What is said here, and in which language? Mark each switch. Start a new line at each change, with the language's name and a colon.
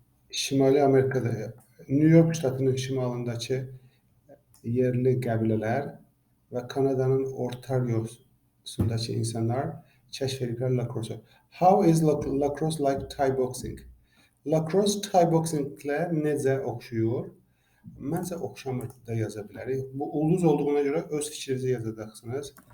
Azerbaijani: Şimali Amerika'da, New York ştatının şimalındakı yerli qəbilələr və Kanada'nın Ontario'sundakı insanlar kəşf ediblər lacrosse.
English: How is lacrosse like Thai boxing?
Azerbaijani: Lacrosse Thai boxinglə necə oxşuyur? Məncə oxşamır da yaza bilərik. Bu ulduz olduğuna görə öz fikrinizi yazacaqsınız.